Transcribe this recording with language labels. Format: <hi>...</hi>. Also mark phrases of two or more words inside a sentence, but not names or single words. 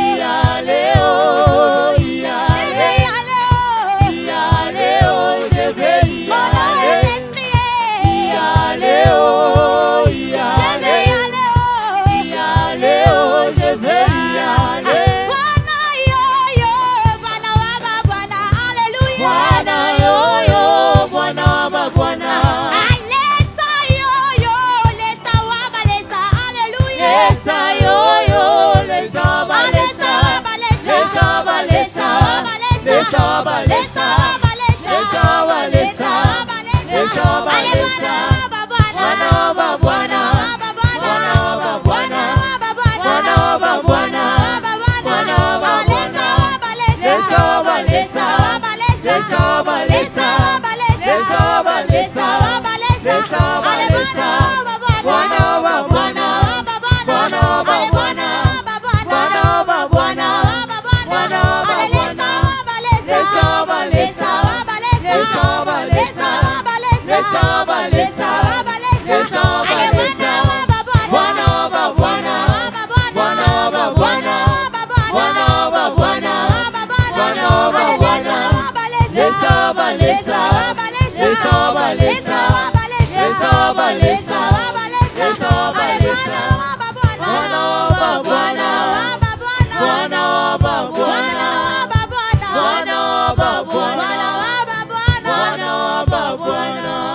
<fr>Y aller, oh, y Je vais aller. y aller. Y aller, oh, je vais y Mon nom est aller. inscrit. Y aller, oh, y Je vais y aller. aller. Y aller, oh, je vais y aller.</fr> <bem>Bwana yo yo, Bwana waba Bwana, Alléluia. Bwana yo yo, Bwana ba Bwana. Alesa yo yo, lesa waba lesa, Alléluia. Lesa yo yo, lesa ba lesa. Lesa ba lesa. Lesa ba lesa. Lesa ba lesa. Lesa ba lesa. Bwana ba Bwana. Bwana ba Bwana. Bwana ba Bwana. Bwana ba Bwana. Lesa ba lesa. Lesa ba lesa. Lesa ba lesa. Lesa ba lesa. Bwana ba Bwana. Bwana ba Bwana. Bwana ba Bwana. Bwana ba Bwana. Lesa ba lesa. Lesa ba lesa. Lesa ba lesa. Lesa ba lesa. Bwana ba Bwana. Bwana ba Bwana. Bwana ba Bwana. Bwana ba Bwana. Lesa ba lesa. Lesa ba lesa. Lesa ba lesa. Lesa ba lesa. Bwana ba Bwana. Bwana ba Bwana. Bwana ba Bwana. Bwana ba Bwana.</bem>